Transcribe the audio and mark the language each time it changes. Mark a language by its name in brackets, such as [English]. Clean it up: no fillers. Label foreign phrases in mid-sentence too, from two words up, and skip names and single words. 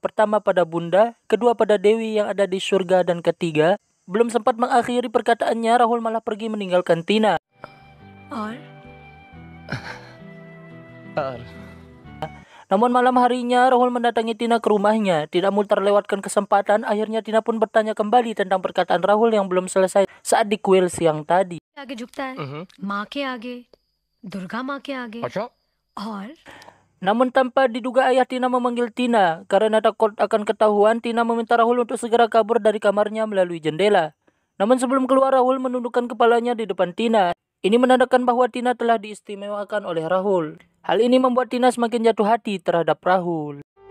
[Indonesian] Pertama pada bunda, kedua pada Dewi yang ada di surga, dan ketiga Belum sempat mengakhiri perkataannya, Rahul malah pergi meninggalkan Tina. [Hindi] और [Indonesian] Namun malam harinya Rahul mendatangi Tina ke rumahnya. Tidak mau terlewatkan kesempatan, akhirnya Tina pun bertanya kembali tentang perkataan Rahul yang belum selesai saat di kuil siang tadi. [Hindi] आगे झुकता है, माँ के आगे, दुर्गा माँ के आगे, और [Indonesian] Namun tanpa diduga ayah Tina memanggil Tina. Karena takut akan ketahuan, Tina meminta Rahul untuk segera kabur dari kamarnya melalui jendela. Namun sebelum keluar, Rahul menundukkan kepalanya di depan Tina. Ini menandakan bahwa Tina telah diistimewakan oleh Rahul. Hal ini membuat Tina semakin jatuh hati terhadap Rahul.